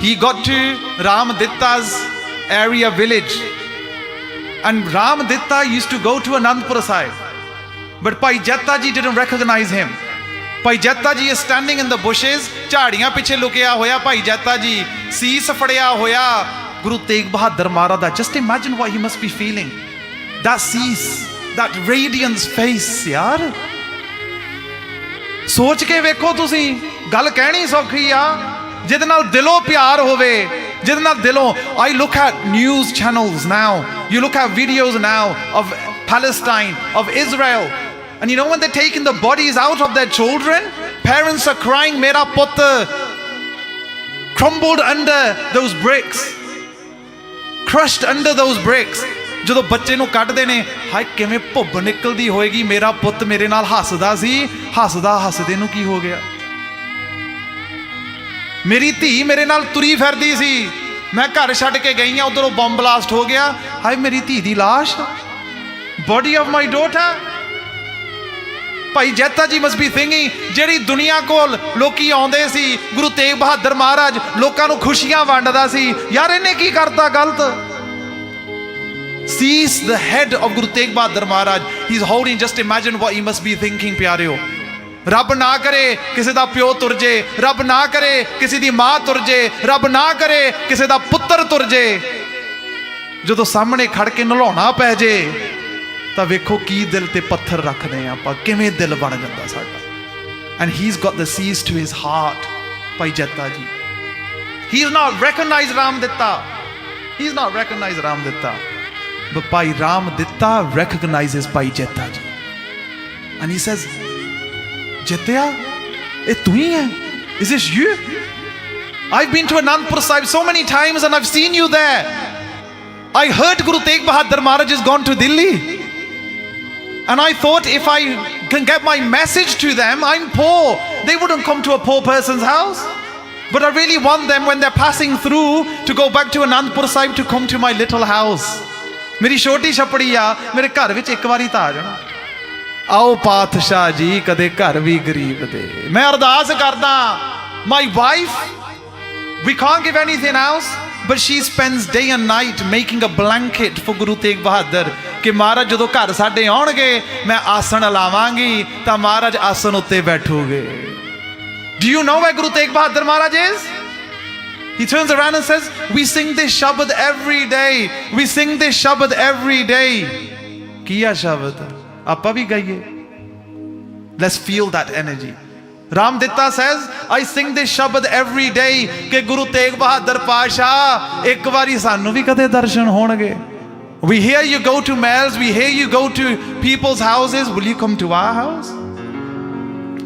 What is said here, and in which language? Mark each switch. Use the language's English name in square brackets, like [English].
[English] He got to Ramaditta's area village, and Ramaditta used to go to Anandpur Sahib, but Bhai Jatha ji didn't recognize him. Bhai Jatha ji is standing in the bushes, [Punjabi] ਝਾੜੀਆਂ ਪਿੱਛੇ ਲੁਕਿਆ ਹੋਇਆ Bhai Jatha ji, ਸੀਸ ਫੜਿਆ ਹੋਇਆ Guru Tegh Bahadur Maharaj ਦਾ। [English] Just imagine what he must be feeling. That cease, that radiance face, yaar. [Punjabi] ਸੋਚ ਕੇ ਵੇਖੋ ਤੁਸੀਂ, ਗੱਲ ਕਹਿਣੀ ਸੌਖੀ ਆ, ਜਿਹਦੇ ਨਾਲ ਦਿਲੋਂ ਪਿਆਰ ਹੋਵੇ, ਜਿਹਦੇ ਨਾਲ ਦਿਲੋਂ। [English] I look at news channels now, you look at videos now of Palestine, of Israel, and you know when they're taking the bodies out of their children, parents are crying, [Punjabi] mera putt [English] crumbled under those bricks, crushed under those bricks. [Punjabi] ਜਦੋਂ ਬੱਚੇ ਨੂੰ ਕੱਢਦੇ ਨੇ, ਹਾਏ ਕਿਵੇਂ ਭੁੱਬ ਨਿਕਲਦੀ ਹੋਏਗੀ, ਮੇਰਾ ਪੁੱਤ ਮੇਰੇ ਨਾਲ ਹੱਸਦਾ ਸੀ, ਹੱਸਦੇ ਨੂੰ ਕੀ ਹੋ ਗਿਆ, ਮੇਰੀ ਧੀ ਮੇਰੇ ਨਾਲ ਤੁਰੀ ਫਿਰਦੀ ਸੀ, ਮੈਂ ਘਰ ਛੱਡ ਕੇ ਗਈ ਆ, ਉਧਰੋਂ ਬੰਬ ਬਲਾਸਟ ਹੋ ਗਿਆ, ਹਾਏ ਮੇਰੀ ਧੀ ਦੀ ਲਾਸ਼, [English] Body of my daughter. [Punjabi] ਭਾਈ ਜੱਥਾ ਜੀ [English] must be thinking, [Punjabi] ਜਿਹੜੀ ਦੁਨੀਆ ਕੋਲ ਲੋਕੀ ਆਉਂਦੇ ਸੀ, ਗੁਰੂ ਤੇਗ ਬਹਾਦਰ ਮਹਾਰਾਜ ਲੋਕਾਂ ਨੂੰ ਖੁਸ਼ੀਆਂ ਵੰਡਦਾ ਸੀ, ਯਾਰ ਇਹਨੇ ਕੀ ਕਰਤਾ ਗਲਤ। [English] Seize the head of Guru Tegh Bahadur Maharaj. He's holding, just imagine what he must be thinking, ਪਿਆਰਿਓ। [Punjabi] ਰੱਬ ਨਾ ਕਰੇ ਕਿਸੇ ਦਾ ਪਿਓ ਤੁਰ ਜੇ, ਰੱਬ ਨਾ ਕਰੇ ਕਿਸੇ ਦੀ ਮਾਂ ਤੁਰ ਜੇ, ਰੱਬ ਨਾ ਕਰੇ ਕਿਸੇ ਦਾ ਪੁੱਤਰ ਤੁਰ ਜੇ। ਜਦੋਂ ਸਾਹਮਣੇ ਖੜ ਕੇ ਨਲਾਉਣਾ ਪੈ ਜੇ ਤਾਂ ਵੇਖੋ ਕੀ ਦਿਲ ਤੇ ਪੱਥਰ ਰੱਖਦੇ ਆ ਆਪਾਂ, ਕਿਵੇਂ ਦਿਲ ਬਣ ਜਾਂਦਾ ਸਾਡਾ। [English] And he's got the seas to his heart, Bhai Jatha ji. He's not recognized Ramaditta. He's not recognized Ramaditta. But Bhai Ramaditta recognizes Bhai Jatha ji. And he says, [Punjabi] Jatya, eh tu hi hai? [English] Is this you? I've been to Anandpur Sahib so many times and I've seen you there. I heard Guru Tegh Bahadur Maharaj has gone to Delhi. And I thought if I can get my message to them, I'm poor. They wouldn't come to a poor person's house. But I really want them when they're passing through to go back to Anandpur Sahib to come to my little house. [Punjabi] ਮੇਰੀ ਛੋਟੀ ਛੱਪੜੀ ਆ, ਮੇਰੇ ਘਰ ਵਿੱਚ ਇੱਕ ਵਾਰੀ ਤਾਂ ਆ ਜਾਣਾ। ਆਓ ਪਾਤਸ਼ਾਹ ਜੀ ਕਦੇ ਘਰ ਵੀ ਗਰੀਬ ਦੇ। ਮੈਂ ਅਰਦਾਸ ਕਰਦਾ, [English] my wife, we can't give anything else, but she spends day and night making a blanket for Guru Tegh Bahadur [Punjabi] ਕਿ ਮਹਾਰਾਜ ਜਦੋਂ ਘਰ ਸਾਡੇ ਆਉਣਗੇ ਮੈਂ ਆਸਣ ਲਾਵਾਂਗੀ ਤਾਂ ਮਹਾਰਾਜ ਆਸਣ ਉੱਤੇ ਬੈਠੋਗੇ। [English] Do you know where Guru Tegh Bahadur Maharaj is? He turns around and says, we sing this Shabad every day. We sing this Shabad every day. [Punjabi] ਕੀ ਆ ਸ਼ਬਦ? ਆਪਾਂ ਵੀ ਗਾਈਏ। [English] Let's feel that energy. Ram Ditta says, I sing this Shabad every day [Punjabi] ਕਿ ਗੁਰੂ ਤੇਗ ਬਹਾਦਰ ਪਾਸ਼ਾ ਇੱਕ ਵਾਰੀ ਸਾਨੂੰ ਵੀ ਕਦੇ ਦਰਸ਼ਨ ਹੋਣਗੇ। [English] We hear you go to mehls, we hear you go to people's houses. Will you come to our house?